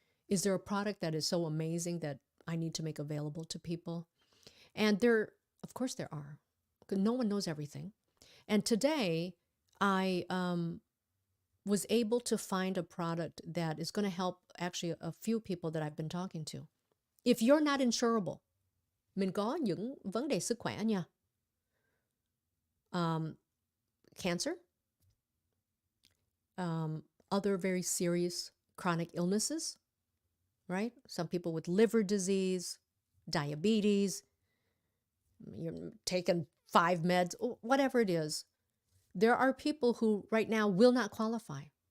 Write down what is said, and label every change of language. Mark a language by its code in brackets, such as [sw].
[en] Is there a product that is so amazing that I need to make available to people? And of course there are. No one knows everything. And today I was able to find a product that is going to help actually a few people that I've been talking to. If you're not insurable, [vi] mình có những vấn đề sức khỏe nha. [en] Cancer, other very serious chronic illnesses, right? Some people with liver disease, diabetes, you're taking 5 meds, whatever it is. There are people who right now will not qualify.